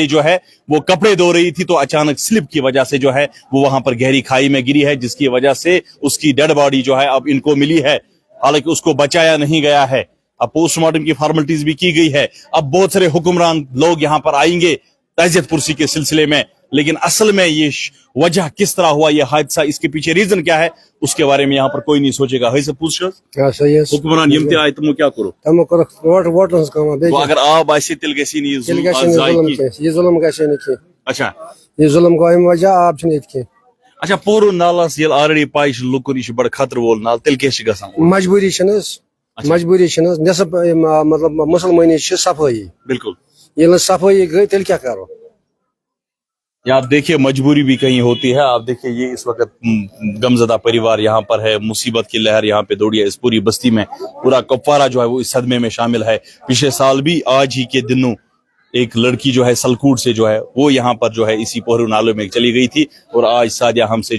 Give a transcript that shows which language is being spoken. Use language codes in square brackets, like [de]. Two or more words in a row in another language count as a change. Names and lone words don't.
[ur] جو ہے وہ کپڑے دھو رہی تھی تو اچانک سلپ کی وجہ سے جو ہے وہ وہاں پر گہری کھائی میں گری ہے جس کی وجہ سے اس کی ڈیڈ باڈی جو ہے اب ان کو ملی ہے حالانکہ اس کو بچایا نہیں گیا ہے اب پوسٹ مارٹم کی فارملٹیز بھی کی گئی ہے اب بہت سارے حکمران لوگ یہاں پر آئیں گے تعزیت پرسی کے سلسلے میں لیکن اصل میں یہ وجہ کس طرح ہوا یہ حادثہ اس کے پیچھے ریزن کیا ہے اس کے بارے میں یہاں پر کوئی نہیں سوچے گا [ks] حکمران یم تہ آئے تمو کیا کرو وہ اگر آب آسے تیل گژھِ یہ ظلم گژھِ نہٕ کینٛہہ اچھا یہ ظلم گوٚو امہِ وجہ آب چھُنہٕ ییٚتہِ کینٛہہ اچھا پورو نالس یل آلریڈی پاے چھ لُکن یہ بڑا خطرٕ وول نال تیل کیٛاہ چھِ گژھان مجبوٗری چھنہٕ حظ مجبوٗری چھنہٕ حظ نصف مطلب مُسلمٲنی چھِ صفٲیی بالکل ییٚلہِ نہٕ صفٲیی گٔے تیٚلہِ کیٛاہ کرو [ur] یہ آپ دیکھیے مجبوری بھی کہیں ہوتی ہے آپ دیکھیے یہ اس وقت غمزدہ پریوار یہاں پر ہے مصیبت کی لہر یہاں پہ دوڑی ہے اس پوری بستی میں پورا کپوارہ جو ہے وہ اس صدمے میں شامل ہے پچھلے سال بھی آج ہی کے دنوں ایک لڑکی جو ہے سلکوٹ سے جو ہے وہ یہاں پر جو ہے اسی پہرو نالے میں چلی گئی تھی اور آج سعدیہ ہم سے